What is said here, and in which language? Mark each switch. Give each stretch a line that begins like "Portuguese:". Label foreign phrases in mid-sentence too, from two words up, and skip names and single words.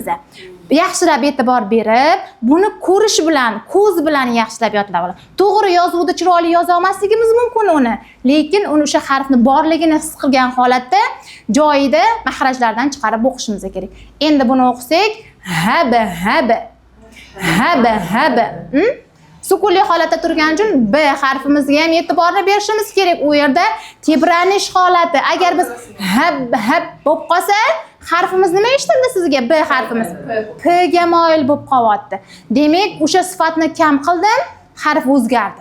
Uzbek: Yaxshilab e'tibor berib, buni ko'rish bilan, ko'z bilan yaxshilab yodlab olamiz. To'g'ri yozuvda chiroyli yoza olmasligimiz mumkin uni, lekin uni o'sha harfni borligini his qilgan holatda joyida mahrajlardan chiqarib o'qishimiz kerak. Endi buni o'qisak, haba haba haba haba. Sukunli holatda turgani uchun B harfimizga ham e'tiborni berishimiz kerak. U yerda tebranish holati. Agar biz hab hab bo'lib qolsa, harfimiz nima eshitildi sizga? B harfimiz P ga moyil bo'lib qolyapti. Demak, o'sha sifatni kam qildim, harf o'zgardi.